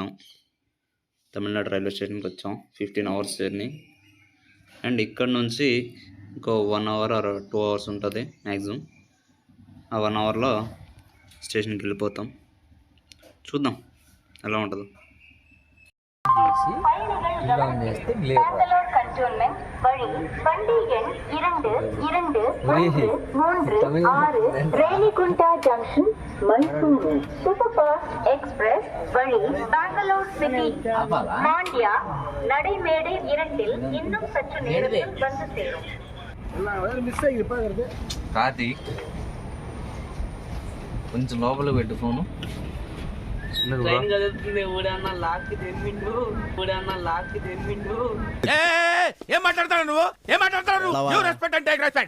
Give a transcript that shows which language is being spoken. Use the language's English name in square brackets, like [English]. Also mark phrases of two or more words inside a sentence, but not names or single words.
[Telugu] తమిళనాడు రైల్వే స్టేషన్కి వచ్చాం. 15 [English] hours journey. [Telugu] అండ్ ఇక్కడ నుంచి ఇంకో 1 [English] hour or 2 hours [Telugu] ఉంటుంది మ్యాక్సిమం. ఆ 1 hourలో స్టేషన్కి వెళ్ళిపోతాం. చూద్దాం ఎలా ఉంటుందో. [Tamil] பெங்களூர் கண்டோன்மெண்ட் வழி வண்டி எண் 2236 ரேணிகுண்டா ஜங்ஷன் மைசூரு சூப்பர் ஃபாஸ்ட் எக்ஸ்பிரஸ் வழி பெங்களூர் சிட்டி மாண்டியா நடைமேடை 2 இன்னும் சற்று நேரத்தில் வந்து சேரும். [Telugu] కార్తీక్ కొంచెం లోపల పెట్టు ఫోను. ఏం మాట్లాడతాడు నువ్వు? ఏం మాట్లాడతాడు నువ్వు? [English] you respect and take respect.